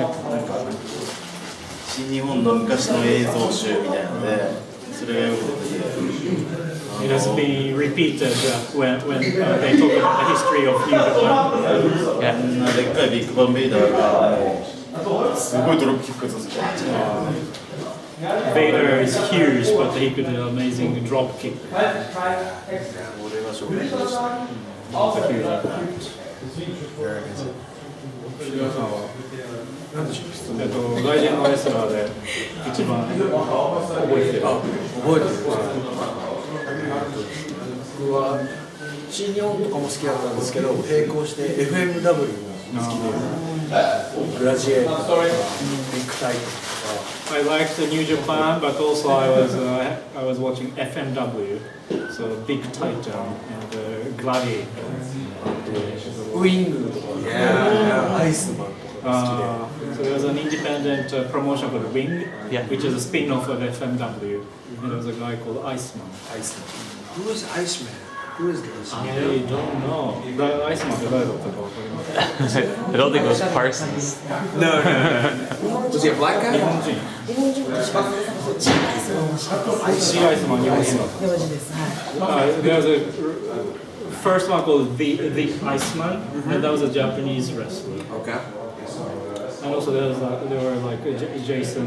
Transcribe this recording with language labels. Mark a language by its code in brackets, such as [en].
[ja] なんか新日本の昔の映像集みたいなので、それがよく出てて。 [en] It has been repeated when they talk about the history of New Japan. [ja] でっかいビッグバンベイダーがもうすごいドロップキックさせて。 [en] Vader is huge, but he could do an amazing drop kick. [ja] 俺は衝撃でした。 [en] It's a huge impact. [ja] なんでしょう。外人のレスラーで一番覚えてる。覚えてる。僕は新日本とかも好きだったんですけど、並行して FMW が好きで、グラジエーターとかビッグタイトとか。 [en] I liked the New Japan, but also I was watching FMW, so Big Titan and Gladiator. [ja] ウイングとか、アイスマンとか好きで。 [en] So there was an independent promotion called Wing, which is a spin-off of FMW, and there was a guy called Iceman. Who is Iceman? Who is this? I don't know. The Iceman, I don't think it was Parsons. No. Was he a black guy? [ja] 日本人と一番チーアイスマンを知ってます。 [en] Sea Iceman, [ja] 名字です。はい。 [en] There's a first one called the Iceman, and that was a Japanese wrestler. Okay. And also there were like Jason.